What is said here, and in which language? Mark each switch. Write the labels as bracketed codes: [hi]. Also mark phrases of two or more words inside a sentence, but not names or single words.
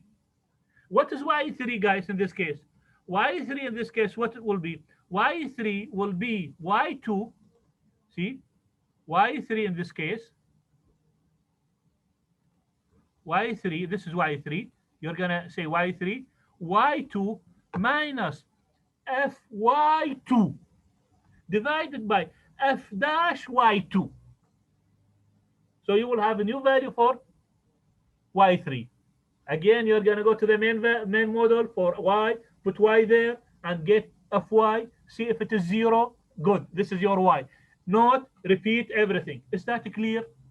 [en] What is y3, guys, in this case? y3 in this case, what it will be? y3 will be y2. See? y3 in this case. y3, this is y3. You're going to say y3. y2 minus fy2 divided by f dash y2. So you will have a new value for y3. Again, you're going to go to the main model for y, put y there, and get fy. See if it is 0. Good. This is your y. Not repeat everything. Is that clear?